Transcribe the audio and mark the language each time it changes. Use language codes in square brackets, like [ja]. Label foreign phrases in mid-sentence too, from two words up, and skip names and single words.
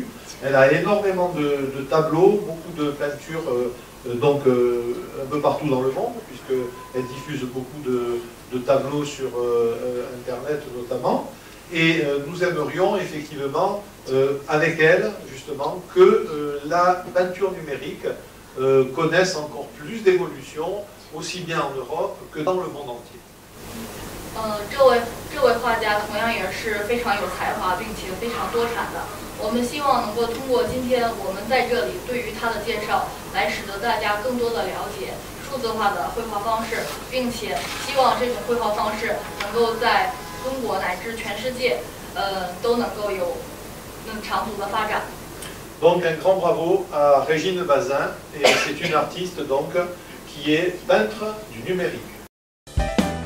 [fr] Elle a énormément de tableaux, beaucoup de peintures un peu partout dans le monde, puisqu'elle diffuse beaucoup de tableaux sur Internet notamment. Et nous aimerions effectivement, avec elle, justement, que la peinture numérique connaisse encore plus d'évolution, aussi bien en Europe que dans le monde entier. [zh] 这位画家同样也是非常有才华，并且非常多产的。我们希望能够通过今天我们在这里对于他的介绍，来使得大家更多的了解数字化的绘画方式，并且希望这种绘画方式能够在中国乃至全世界，都能够有长足的发展。 [fr] Donc un grand bravo à Régine Bazin, et c'est une artiste donc qui est peintre du numérique.